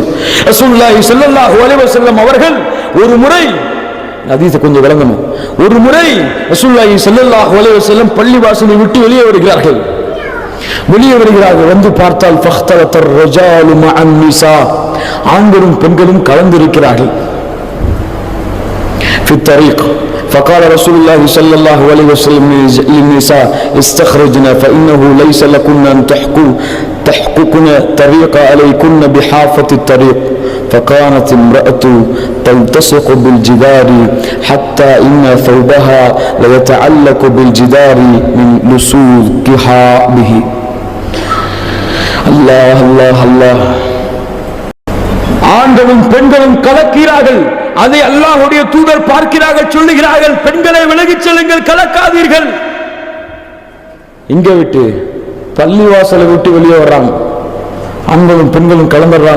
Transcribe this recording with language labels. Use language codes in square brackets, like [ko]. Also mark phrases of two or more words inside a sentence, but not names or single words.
[ta] ரசூலுல்லாஹி [ar] صلى الله عليه وسلم [ta] அவர்கள் ஒரு முறை, ஹதீஸை கொஞ்சம் விளங்கணும், ஒரு முறை ரசூலுல்லாஹி [ar] صلى الله عليه وسلم [ta] பள்ளிவாசலை விட்டு வெளியே வருகிறார்கள். வந்து பார்த்தால் [ar] فاختلط الرجال مع النساء, [ta] ஆண்களும் பெண்களும் கலந்திருக்கிறார்கள். [ar] في الطريق فقال رسول الله صلى الله عليه وسلم للنساء استخرجنا فإنه ليس لكن أن تحققن طريق عليكن بحافة الطريق. فكانت امرأة تلتصق بالجدار حتى إن ثوبها ليتعلق بالجدار من لصوقها به. الله الله الله. [ta] ஆண்களும் பெண்களும் கலக்கிறார்கள். அதை அல்லாஹ்வுடைய தூதர் பார்க்கிறார்கள், சொல்லுகிறார்கள், பெண்களை விலகிச் செல்லுங்கள், கலக்காதீர்கள். இங்க விட்டு பள்ளிவாசலை விட்டு வெளியே வர்றாங்க, ஆண்களும் பெண்களும் கலந்துடுறாங்க.